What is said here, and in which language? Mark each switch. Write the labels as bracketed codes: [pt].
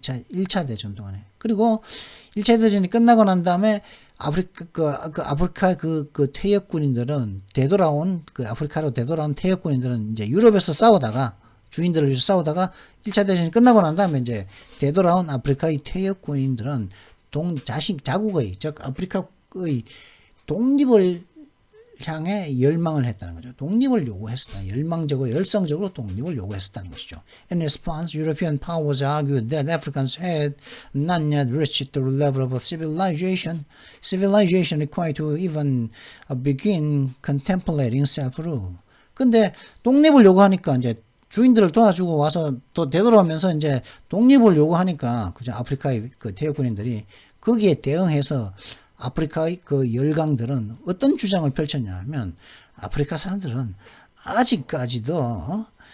[ko] 1차 대전 동안에. 그리고 1차 대전이 끝나고 난 다음에 아프리카 그 퇴역 군인들은 아프리카로 되돌아온 퇴역 군인들은 이제 유럽에서 싸우다가 주인들을 위해서 싸우다가 1차 대전이 끝나고 난 다음에 이제 되돌아온 아프리카의 퇴역 군인들은 자국의, 즉 아프리카의 독립을 향해 열망을 했다는 거죠. 독립을 요구했었다. 열성적으로 독립을 요구했었다는 것이죠. [en] In response, European powers argued that Africans had not yet reached the level of civilization required to even begin contemplating self-rule. [ko] 근데 독립을 요구하니까 이제 주인들을 도와주고 와서 또 되돌아오면서 이제 독립을 요구하니까, 그죠? 아프리카의 그 퇴역군인들이 거기에 대응해서 아프리카의 그 열강들은 어떤 주장을 펼쳤냐면, 아프리카 사람들은 아직까지도